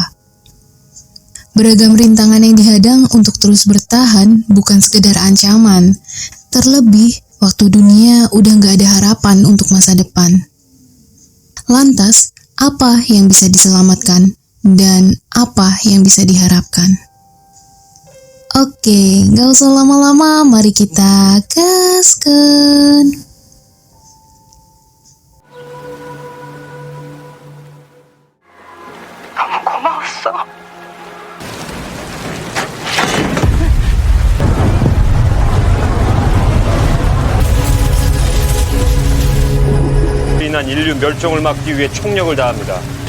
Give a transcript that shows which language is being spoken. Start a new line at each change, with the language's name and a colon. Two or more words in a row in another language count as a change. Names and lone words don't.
Indonesian: Beragam rintangan yang dihadang untuk terus bertahan bukan sekedar ancaman, terlebih waktu dunia udah gak ada harapan untuk masa depan. Lantas, apa yang bisa diselamatkan dan apa yang bisa diharapkan? Oke, gak usah lama-lama, mari kita gaskan.
Korean: 너무 고마웠어. 인한 인류 멸종을 막기 위해 총력을 다합니다.